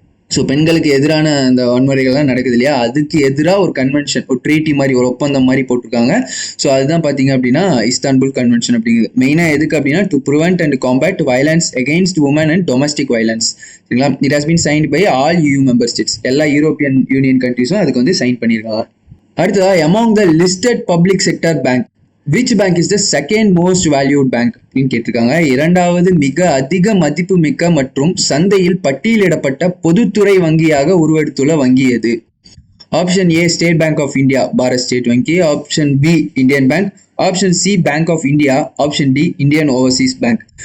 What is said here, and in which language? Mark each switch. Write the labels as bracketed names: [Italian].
[Tamil] So பெண்களுக்கு எதிரான அந்த வன்முறைகள்லாம் நடக்குது இல்லையா, அதுக்கு எதிராக ஒரு கன்வென்ஷன், ஒரு ட்ரீட்டி மாதிரி, ஒரு ஒப்பந்தம் மாதிரி போட்டிருக்காங்க. ஸோ அதுதான் பார்த்தீங்க அப்படின்னா இஸ்தான்புல் கன்வென்ஷன் அப்படிங்கிறது. மெயினாக எதுக்கு அப்படின்னா [English] To prevent and combat violence against women and domestic violence. [Tamil] சரிங்களா? [English] It has been signed by all EU member states. [Tamil] எல்லா யூரோப்பியன் யூனியன் கண்ட்ரிஸும் அதுக்கு சைன் பண்ணியிருக்காங்க. [English] அடுத்ததாக, among the listed public sector bank which bank is the second most valued bank [Tamil] அப்படின்னு கேட்டிருக்காங்க. 2வது மிக அதிக மதிப்பு மிக்க மற்றும் சந்தையில் பட்டியலிடப்பட்ட பொதுத்துறை வங்கியாக உருவெடுத்துள்ள வங்கி எது? Option A state bank of India, Bharat state வங்கி. Option B Indian bank. Option C bank of India. Option D Indian Overseas bank.